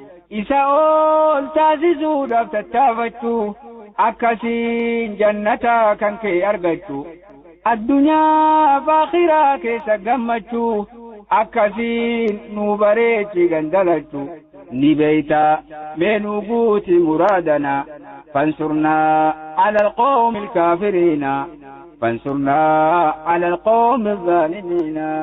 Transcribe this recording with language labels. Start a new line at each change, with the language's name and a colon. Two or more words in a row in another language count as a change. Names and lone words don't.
Oromo: Isa ol taasisuudhaaf tattaafatu. Akkasiin jannata kan kee argatu. Addunyaa fi akhiraa keessa gammachuu. Akkasiin nu bareechi gandalatu. Ni beeyta mee nu guuti muraadana.
Arabic: فانصرنا على القوم الكافرين. فانصرنا على القوم الظالمين.